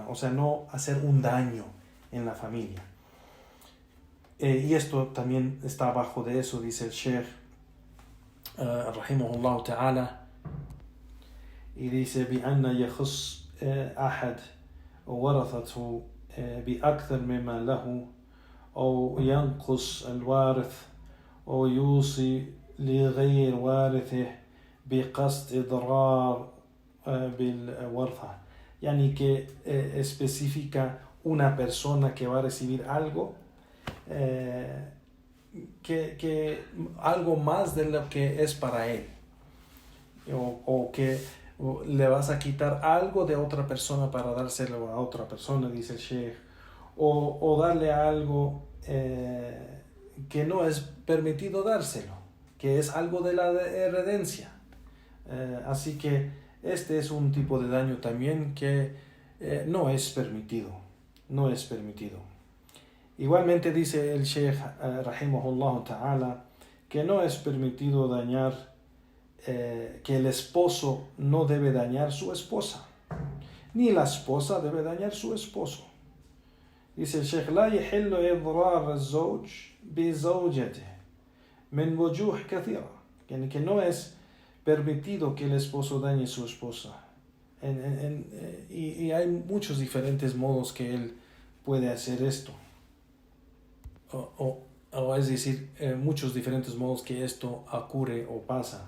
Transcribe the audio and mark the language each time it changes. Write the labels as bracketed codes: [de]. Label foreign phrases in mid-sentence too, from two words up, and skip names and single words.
[es] O sea, no hacer un daño en la familia. Y esto también está abajo de eso, dice el Sheikh [ar] رحمه الله تعالى, [es] y dice [ar] بأن يخص أحد ورثته بأكثر مما له أو ينقص الوارث أو يوصي لغير وارثه بقصد إضرار بالورثة. [es] يعني que especifica una persona que va a recibir algo, que algo más de lo que es para él, o que le vas a quitar algo de otra persona para dárselo a otra persona, dice el Sheikh, o darle algo que no es permitido dárselo, que es algo de la herencia. Así que este es un tipo de daño también que no es permitido. Igualmente dice el Sheikh [ar] رحمه الله تعالى [es] que no es permitido dañar, que el esposo no debe dañar su esposa, ni la esposa debe dañar a su esposo. Dice el Sheikh: [ar] لا يحل إضرار الزوج بزوجته من وجوه كثيرة. [es] Que no es permitido que el esposo dañe a su esposa. Y hay muchos diferentes modos que él puede hacer esto. O es decir, muchos diferentes modos que esto ocurre o pasa.